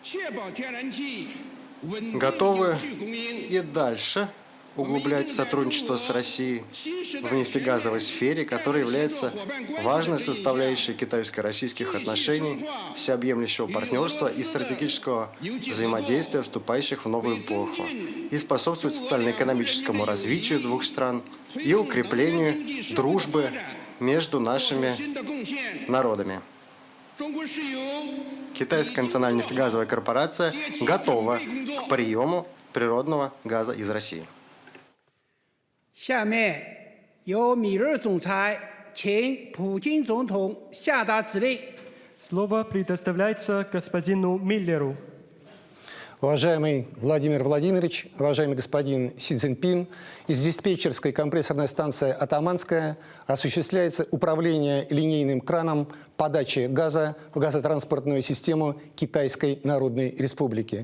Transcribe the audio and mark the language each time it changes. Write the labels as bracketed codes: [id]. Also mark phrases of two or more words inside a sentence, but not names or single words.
[ru] Готовы и дальше углублять сотрудничество с Россией в нефтегазовой сфере, которая является важной составляющей китайско-российских отношений, всеобъемлющего партнерства и стратегического взаимодействия, вступающих в новую эпоху, и способствует социально-экономическому развитию двух стран и укреплению дружбы между нашими народами. Китайская национальная нефтегазовая корпорация готова к приему природного газа из России. [zh] 下面由米勒总裁请普京总统下达指令。 [ru] Слово предоставляется господину Миллеру. Уважаемый Владимир Владимирович, уважаемый господин Си Цзиньпин, из диспетчерской компрессорной станции «Атаманская» осуществляется управление линейным краном подачи газа в газотранспортную систему Китайской Народной Республики.